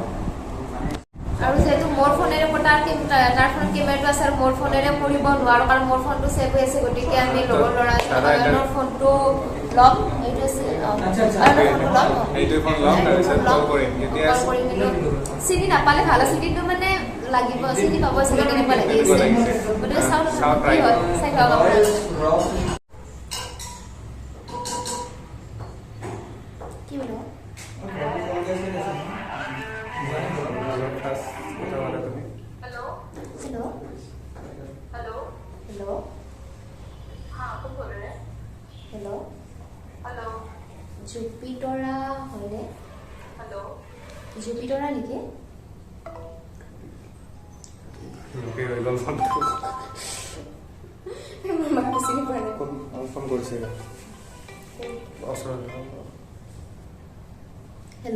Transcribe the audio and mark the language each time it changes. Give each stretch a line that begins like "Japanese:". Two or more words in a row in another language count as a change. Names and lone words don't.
Assamese: আৰু যেহেতু মোৰ ফোনেৰে তাৰ ফোন কেমেৰাটো আছে আৰু মোৰ ফোনেৰে কৰিব নোৱাৰো কাৰণ মোৰ ফোনটো ছেভ হৈ আছে গতিকে আমি লগৰ ল'ৰাজনৰ ফোনটো লম এইটো চিনি নাপালে ভাল আছে কিন্তু মানে লাগিব চিনি পাব চাগে কেনেকুৱা লাগিছে গতিকে চাওঁ কি হয় চাই থাকক কি বোলো
Hindi: हेलो हेलो हेलो हेलो हाँ कौन बोल रहे हैं हेलो हेलो
Assamese: জুপিতৰা হয়নে हेलो জুপিতৰা নেকি ওকে হৈ গ'ল ফোনটো মোৰ মাতটো চিনি পোৱা নাই ফোন কৰিছে হেল্ল'